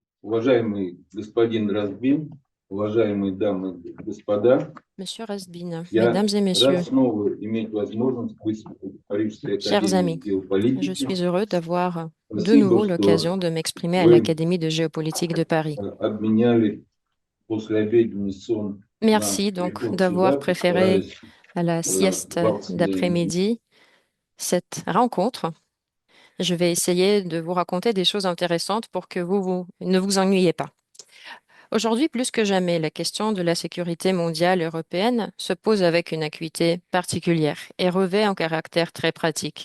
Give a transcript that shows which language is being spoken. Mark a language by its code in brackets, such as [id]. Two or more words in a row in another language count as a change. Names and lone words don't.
[ru] Уважаемый господин Разбин, уважаемые дамы и господа, [fr] Monsieur Rasbin, [ru] я [fr] mesdames et [ru] рад [fr] messieurs, [ru] снова иметь возможность выступить в Парижской [fr] chers [ru] академии [fr] amis, je [ru] геополитики. [fr] suis heureux d'avoir de [ru] Спасибо, [fr] nouveau [ru] что [fr] l'occasion de m'exprimer à [ru] вы [fr] l'Académie de géopolitique de Paris. [ru] обменяли послеобеденный сон на [fr] Merci donc [ru] телефон [fr] d'avoir [ru] сюда, [fr] préféré [ru] постараюсь [fr] à la sieste [ru] вкратце для них. [fr] d'après-midi cette rencontre. Je vais essayer de vous raconter des choses intéressantes pour que vous ne vous ennuyez pas. Aujourd'hui, plus que jamais, la question de la sécurité mondiale européenne se pose avec une acuité particulière et revêt un caractère très pratique.